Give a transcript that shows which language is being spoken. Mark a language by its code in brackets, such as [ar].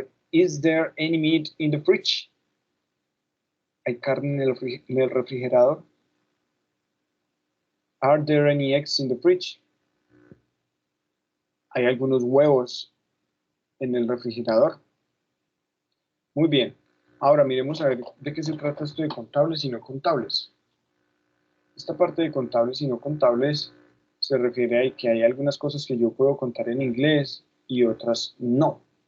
[en] Is there any meat in the fridge? [es] ¿Hay carne en el refrigerador? [en] Are there any eggs in the fridge? [es] ¿Hay algunos huevos en el refrigerador? Muy bien. Ahora miremos a ver de qué se trata esto de contables y no contables. Esta parte de contables y no contables se refiere a que hay algunas cosas que yo puedo contar en inglés y otras no.